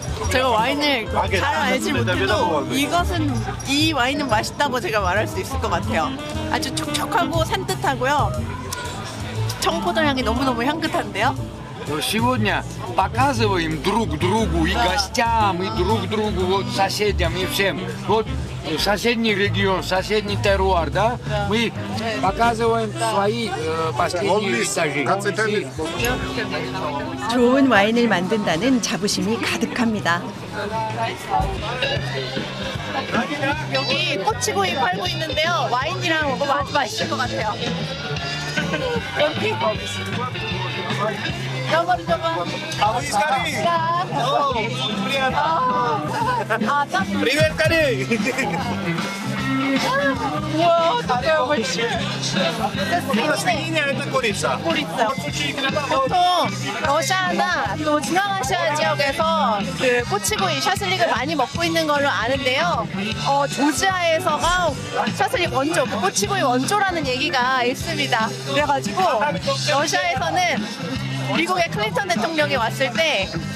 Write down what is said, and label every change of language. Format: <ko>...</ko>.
<ko>제가 와인을 잘 알지 못해도 이 와인은 맛있다고 제가 말할 수 있을 것 같아요. 아주 촉촉하고 산뜻하고요. 청포도 향이 너무너무 향긋한데요.</ko> <ru>Сегодня показываем друг другу и гостям, и друг другу, вот соседям, и всем. Вот соседний регион, соседний теруар, да? Мы показываем свои последние винтажи.</ru> <ko>좋은 와인을 만든다는 자부심이 가득합니다. 여기 꼬치구이 팔고 있는데요. 와인이랑 먹으면 아주 맛있을 것 같아요. 여기.</ko> <ru>Привет, Кари! 우와, такая большая. Это курица.</ru> <ko>보통 러시아나 또 중앙아시아 지역에서 그 꼬치구이, 샤슬릭을 많이 먹고 있는 걸로 아는데요. 조지아에서가 샤슬릭 원조, 꼬치구이 원조라는 얘기가 있습니다. 그래가지고 러시아에서는 미국의 클린턴 대통령이 왔을 때</ko>